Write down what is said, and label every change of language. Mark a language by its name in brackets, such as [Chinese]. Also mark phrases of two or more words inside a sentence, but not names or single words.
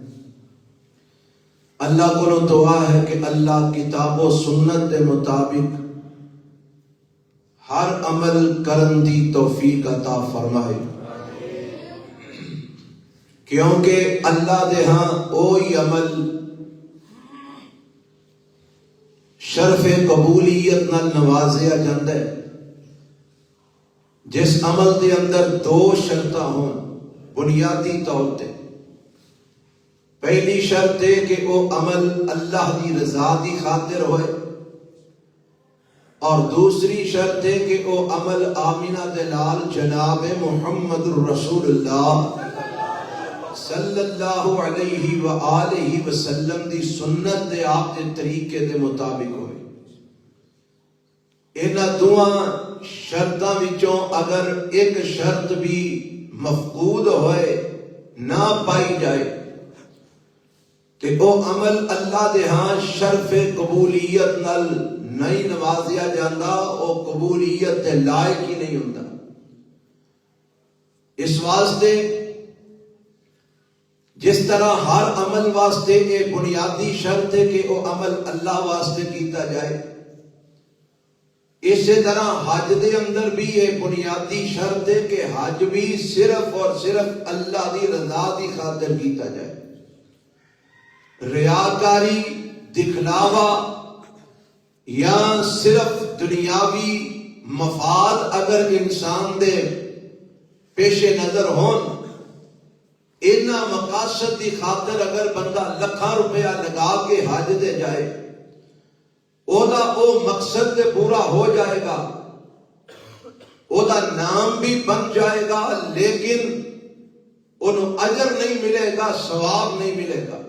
[Punjabi] اللہ کو دعا ہے کہ اللہ کتاب و سنت دے مطابق ہر عمل کرن دی توفیق عطا فرمائے، کیونکہ اللہ دے ہاں اوہی عمل شرف قبولیت نال نوازیا جاندہ ہے جس عمل دے اندر دو شرطاں ہون بنیادی طور تے۔ پہلی شرط ہے کہ وہ عمل اللہ دی رضا دی خاطر ہوئے، اور دوسری شرط ہے کہ وہ عمل آمینہ دلال جناب محمد الرسول اللہ [Arabic] صلی اللہ علیہ وآلہ وسلم [Punjabi] دی سنت دے آپ دے طریقے دے مطابق ہوئے۔ انہاں دوہاں شرطاں وچوں اگر ایک شرط بھی مفقود ہوئے نہ پائی جائے کہ وہ عمل اللہ دے ہاں شرف قبولیت نال نہیں نوازیا جاندہ، [Urdu] وہ قبولیت دے لائق ہی نہیں ہوتا۔ [Punjabi] اس واسطے جس طرح ہر عمل واسطے ایک بنیادی شرط ہے کہ وہ عمل اللہ واسطے کیتا جائے، اسی طرح حج دے اندر بھی ایک بنیادی شرط ہے کہ حج بھی صرف اور صرف اللہ دی رضا دی خاطر کیتا جائے۔ ریاکاری، دکھلاوا یا صرف دنیاوی مفاد اگر انسان دے پیش نظر ہون، انہاں مقاصد دی خاطر اگر بندہ لکھاں روپیہ لگا کے حج دے جائے، او مقصد دے پورا ہو جائے گا، او دا نام بھی بن جائے گا، لیکن انہوں اجر نہیں ملے گا، ثواب نہیں ملے گا۔